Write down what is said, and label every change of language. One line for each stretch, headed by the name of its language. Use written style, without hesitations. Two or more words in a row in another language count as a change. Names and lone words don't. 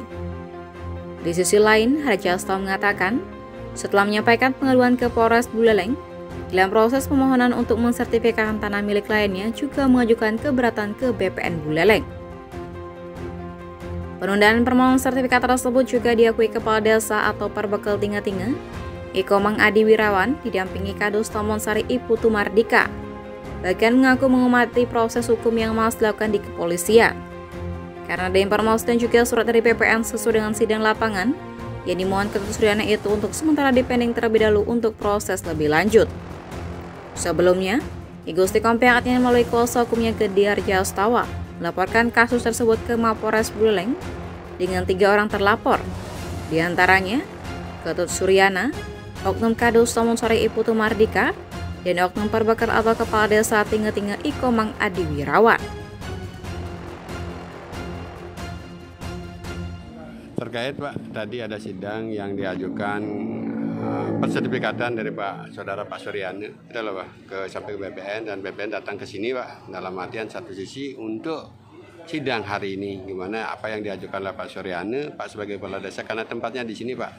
Indonesian: Di sisi lain, Jalstawa mengatakan, setelah menyampaikan pengaduan ke Polres Buleleng, dalam proses pemohonan untuk mensertifikatkan tanah milik lainnya juga mengajukan keberatan ke BPN Buleleng. Penundaan permohonan sertifikat tersebut juga diakui Kepala Desa atau Perbekal Tingga-Tingga, Ikomang Adi Wirawan didampingi Kadus Taman Sari I Putu Mardika, bahkan mengaku menghormati proses hukum yang masih dilakukan di kepolisian. Karena ada informasi dan juga surat dari PPN sesuai dengan sidang lapangan yang dimohon Ketut Suryana itu untuk sementara dipending terlebih dahulu untuk proses lebih lanjut. Sebelumnya, I Gusti Kompiang Adnyana melalui kuasa hukumnya Kedhi Jalstawa melaporkan kasus tersebut ke Mapolres Buleleng dengan 3 orang terlapor, di antaranya Ketut Suryana, Oknum Kadus Taman Sari I Putu Mardika, dan Oknum Perbekal atau Kepala Desa Tingga-Tingga Ikomang Adi Wirawan. Terkait Pak, tadi ada sidang yang diajukan persertifikatan dari Saudara Pak Suryana, itu loh Pak, sampai ke BPN dan BPN datang ke sini Pak, dalam artian satu sisi untuk sidang hari ini, gimana apa yang diajukan oleh Pak Suryana, Pak sebagai kepala desa, karena tempatnya di sini Pak.